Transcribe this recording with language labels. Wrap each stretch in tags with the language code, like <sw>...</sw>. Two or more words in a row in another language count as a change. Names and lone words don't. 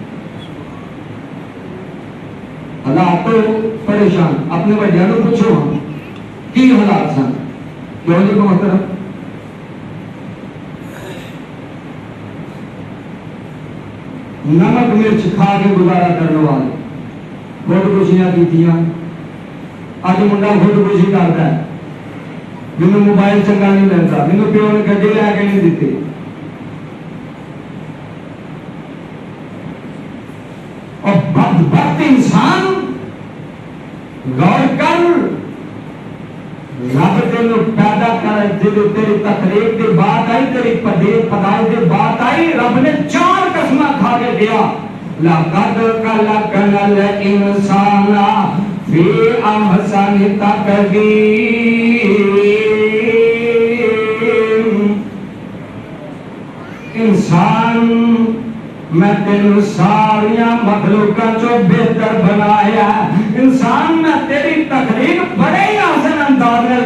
<pa>حالات تو پریشان، اپنے بڑیاں نو پوچھو کی حالات سن، کیوں نہیں کو محترم نمک مرچ کھا کے گزارا کرنے والے خودکشیاں کیتیاں، اج منڈا خودکشی کرتا ہے، مینوں موبائل چنگا نہیں ملتا، مینوں پیو نے گڈی لے کے نہیں دیتی، اور بدبخت انسان غور کر رب تینوں پیدا کر تیری تخلیق کی بات آئی، تیری پیدائش کی بات آئی، رب نے 4 قسمیں کھا کے دیا۔</pa> <ar>لقد خلقنا الانسان فی احسن تقویم،</ar> <pa>انسان میں تینوں ساریاں مخلوقات چو بہتر بنایا، انسان میں تیری تخلیق بڑے ہی آسان انداز میں</pa>